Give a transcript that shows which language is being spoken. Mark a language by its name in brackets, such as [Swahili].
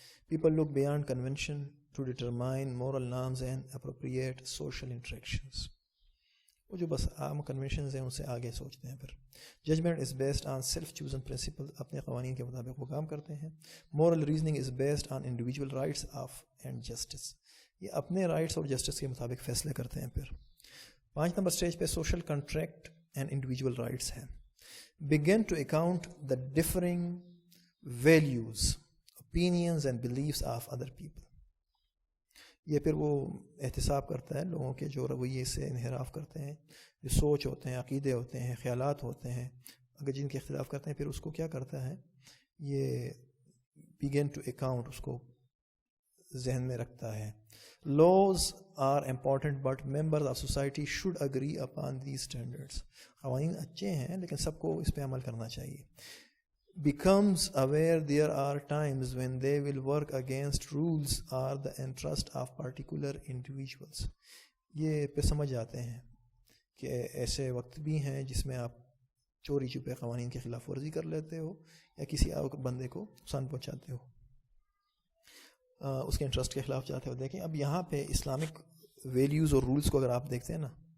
[English] people look beyond convention to determine moral norms and appropriate social interactions, [Urdu] وہ جو بس عام کنونشنز ہیں ان سے آگے سوچتے ہیں. [English] پھر judgement is based on self chosen principle, [Urdu] اپنے قوانین کے مطابق وہ کام کرتے ہیں. [English] moral reasoning is based on individual rights of and justice, [Urdu] یہ اپنے رائٹس اور جسٹس کے مطابق فیصلے کرتے ہیں. پھر 5 نمبر اسٹیج پہ [English] social contract and individual rights [Urdu] ہیں. [English] begin to account the differing values, opinions and beliefs of other people. [Urdu] یہ پھر وہ احتساب کرتا ہے لوگوں کے جو رویے سے انحراف کرتے ہیں, جو سوچ ہوتے ہیں, عقیدے ہوتے ہیں, خیالات ہوتے ہیں, اگر جن کے اختلاف کرتے ہیں, پھر اس کو کیا کرتا ہے, یہ [English] begin to account, [Urdu] اس کو ذہن میں رکھتا ہے. [English] Laws are important but members of society should agree upon these standards. [Urdu] قوانین اچھے ہیں لیکن سب کو اس پہ عمل کرنا چاہیے. [English] Becomes aware there are times when they will work against rules or the interest of particular individuals. [Urdu] یہ پہ سمجھ جاتے ہیں کہ ایسے وقت بھی ہیں جس میں آپ چوری چھپے قوانین کی خلاف ورزی کر لیتے ہو یا کسی اور بندے کو نقصان پہنچاتے ہو, اس کے انٹرسٹ کے خلاف جاتے ہو. دیکھیں اب یہاں پہ اسلامک ویلیوز اور رولز کو اگر آپ دیکھتے ہیں نا,